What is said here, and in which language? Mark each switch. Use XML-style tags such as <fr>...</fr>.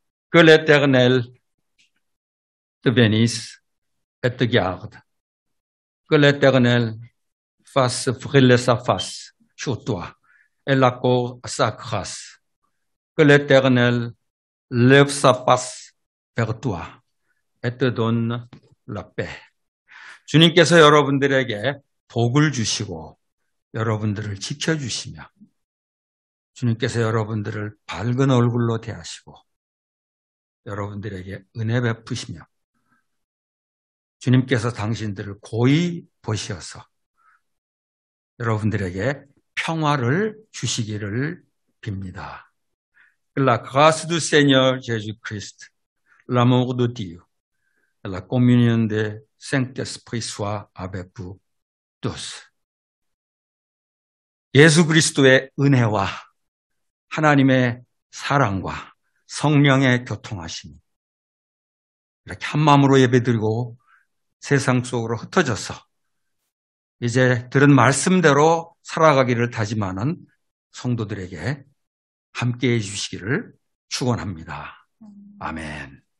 <fr>Que l'Éternel te bénisse et te garde. Que l'Éternel fasse briller sa face sur toi et l'accorde sa grâce. Que l'Éternel lève sa face vers toi et te donne la paix.</fr> <ko>주님께서 여러분들에게 복을 주시고 여러분들을 지켜주시며 주님께서 여러분들을 밝은 얼굴로 대하시고 여러분들에게 은혜 베푸시며 주님께서 당신들을 고이 보시어서 여러분들에게 평화를 주시기를 빕니다.</ko> <fr>La grâce du Seigneur Jésus-Christ, l'amour de Dieu, et la communion du Saint-Esprit soit avec vous tous.</fr> <ko>예수 그리스도의 은혜와 하나님의 사랑과 성령의 교통하심이 이렇게 한 마음으로 예배드리고 세상 속으로 흩어져서 이제 들은 말씀대로 살아가기를 다짐하는 성도들에게 함께해 주시기를 축원합니다. 아멘.</ko>